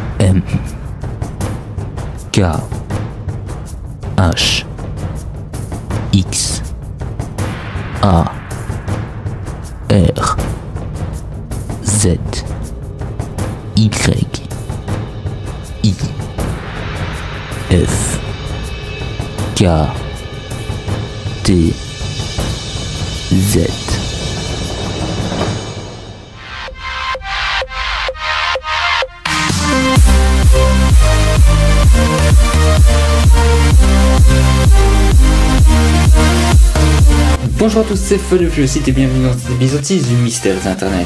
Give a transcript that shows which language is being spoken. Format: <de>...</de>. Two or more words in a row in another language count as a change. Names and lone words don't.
<fr>M K H X A R Z Y I F K T Z. Bonjour à tous, c'est Feu de Fluocite et bienvenue dans cet épisode 6 du Mystère Internet.</fr>